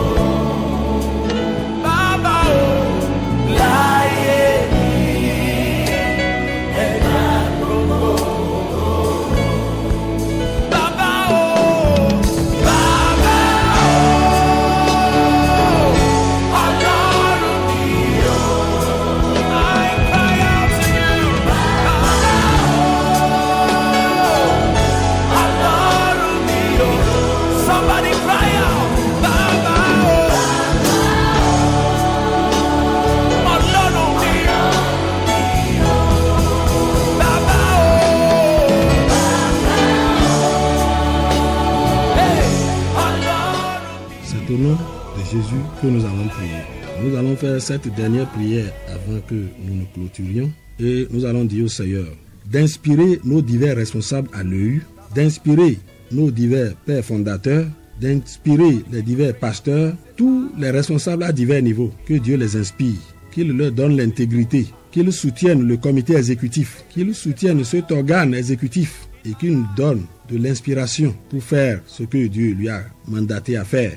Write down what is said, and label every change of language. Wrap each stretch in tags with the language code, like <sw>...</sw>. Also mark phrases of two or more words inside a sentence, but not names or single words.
<yo>Baba, oh, láyé mi, ẹ bá gbogbo ògo. Baba, oh, Baba, oh, Ọlọ́run mi, oh.</yo> <en>I cry out to you,</en> <yo>Baba, oh, Ọlọ́run mi, oh.</yo> <en>Somebody cry out, Baba,</en> <yo>oh, Ọlọ́run mi, oh. Baba, oh, hey, Ọlọ́run.</yo> <fr>C'est au nom de Jésus que nous allons prier. Nous allons faire cette dernière prière avant que nous nous clôturions. Et nous allons dire au Seigneur d'inspirer nos divers responsables à l'EU, d'inspirer nos divers pères fondateurs, d'inspirer les divers pasteurs, tous les responsables à divers niveaux, que Dieu les inspire, qu'il leur donne l'intégrité, qu'ils soutiennent le comité exécutif, qu'ils soutiennent cet organe exécutif et qu'il nous donne de l'inspiration pour faire ce que Dieu lui a mandaté à faire.</fr>